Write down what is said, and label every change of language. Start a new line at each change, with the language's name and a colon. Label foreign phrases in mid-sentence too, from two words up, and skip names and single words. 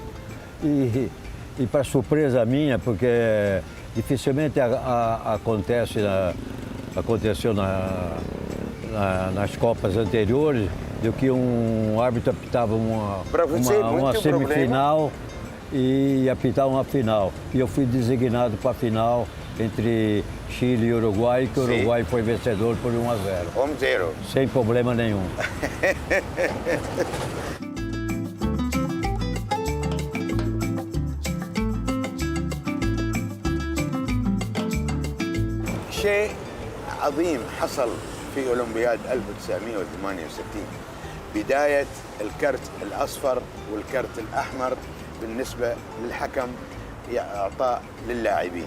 Portuguese: E para surpresa minha, porque dificilmente aconteceu nas Copas anteriores, do que um árbitro apitava Para você, uma muito semifinal e apitar uma final. E eu fui designado para a final entre Chile e Uruguai, que o Sim. Uruguai foi vencedor por 1-0. 1-0. Sem problema nenhum.
Arabic: شيء عظيم حصل في أولمبياد 1968 بداية الكرت الأصفر والكرت الأحمر بالنسبة للحكم إعطاء للاعبين.